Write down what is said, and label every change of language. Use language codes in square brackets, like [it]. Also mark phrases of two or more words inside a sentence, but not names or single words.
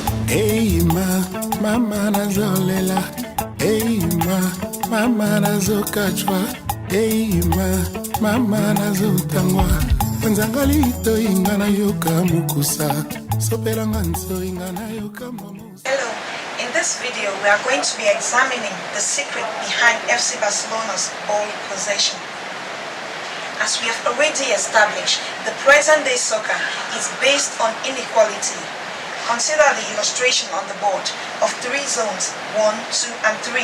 [ln] Hey mama nazolela. Hey mama nazokachwa. Hey mama nazotangwa. Nzangalito ingana yoka mukusa. Sopelanga nso ingana yoka mamusa. [en] Hello, in this video we are going to be examining the secret behind FC Barcelona's ball possession. As we have already established, the present-day soccer is based on inequality. Consider the illustration on the board of three zones, 1, 2, and 3.